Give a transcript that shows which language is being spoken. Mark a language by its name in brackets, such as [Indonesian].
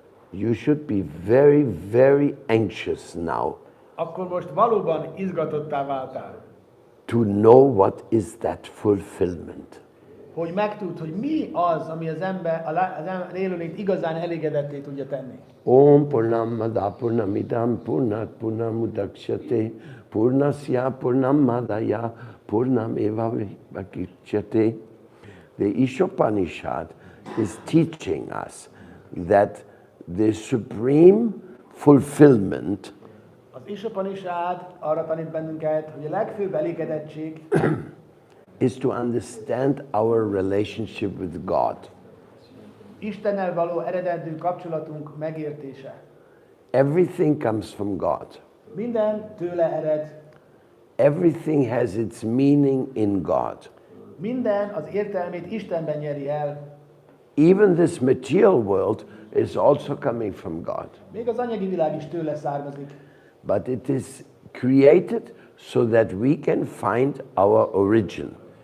[English] you should be very, very anxious now [Hungarian] akkor most valóban izgatottá váltál, [English] to know what is that fulfillment. [Hungarian] hogy megtudd, hogy mi az, ami az ember élőlényt igazán elégedetté tudja tenni. [Sanskrit] Om Purnamada Purnamidam Purnat Purnamudakshate Purnasya Purnamadaya Purnameva Vakichyate. [English] The Ishopanishad is teaching us that the supreme fulfillment [Hungarian] Az Ishopanishad arra tanít bennünket, hogy a legfőbb elégedettség [English] is to understand our relationship with God. [Hungarian] Istennel való eredendő kapcsolatunk megértése. [English] Everything comes from God. [Hungarian] Minden tőle ered. [English] Everything has its meaning in God. [Hungarian] Minden az értelmét Istenben nyeri el. [English] Even this material world is also coming from God. [Hungarian] Még az anyagi világ is tőle származik. [English] But it is created so that we can find our origin.